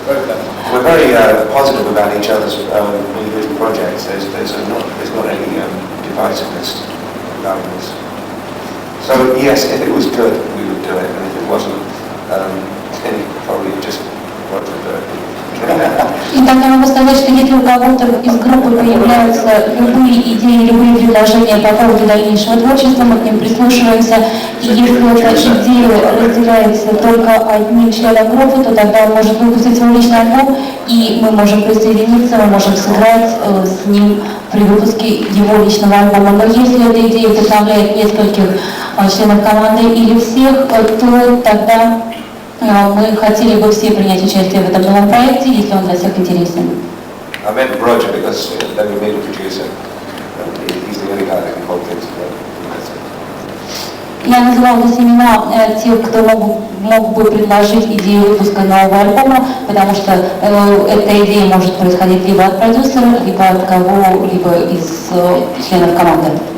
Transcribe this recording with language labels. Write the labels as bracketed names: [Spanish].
[English] We're very positive about each other's individual projects. There's not any divisiveness about this. So yes, if it was good, we would do it, and if it wasn't, then probably just watch it. [Russian] И так я могу сказать, что если у кого-то из группы появляются любые идеи, любые предложения по поводу дальнейшего творчества, мы к ним прислушиваемся. И если эта идея разделяется только одним членом группы, то тогда он может выпустить свой личный альбом, и мы можем присоединиться, мы можем сыграть с ним при выпуске его личного альбома. Но если эта идея вдохновляет нескольких членов команды или всех, то тогда мы хотели бы все принять участие в этом новом проекте, если он для всех интересен. [English] I meant Roger because then we made a producer. He's the only guy that can hold things together. [Russian] Я называла здесь имена тех, кто мог бы предложить идею выпуска нового альбома, потому что эта идея может происходить либо от продюсера, либо от кого-либо из членов команды.